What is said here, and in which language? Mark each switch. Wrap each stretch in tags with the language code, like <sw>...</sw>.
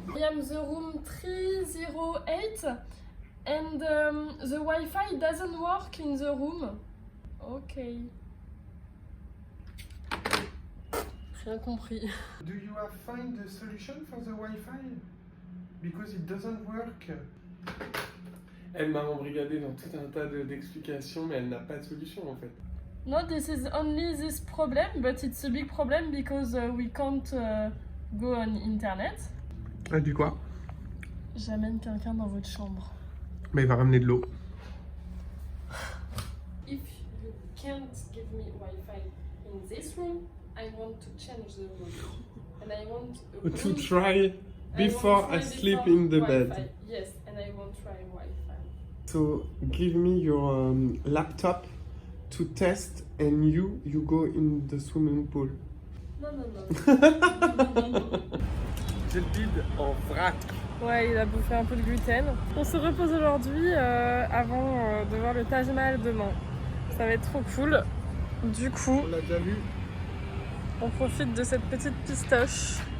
<en>I am the room 308 and the Wi-Fi doesn't work in the room. Ok.</en> <fr>Rien compris.</fr> <en>Do you have find the solution for the Wi-Fi? Because it doesn't work.</en> <fr>Elle m'a embrigadé dans tout un tas d'explications, mais elle n'a pas de solution en fait.</fr> <en>No, this is only this problem, but it's a big problem because we can't go on internet.</en> <fr>Elle dit quoi? J'amène quelqu'un dans votre chambre. Mais il va ramener de l'eau.</fr> <en>If you can't give me Wi-Fi in this room, I want to change the room. And I want a room To try before I sleep in the bed. Yes, and I won't try Wi-Fi. So give me your laptop to test and you go in the swimming pool.</en> <fr>Non, non, non. Je le vide en vrac. Ouais, il a bouffé un peu de gluten. On se repose aujourd'hui avant de voir le Taj Mahal demain. Ça va être trop cool. Du coup, On l'a déjà vu. on profite de cette petite pistoche.</fr>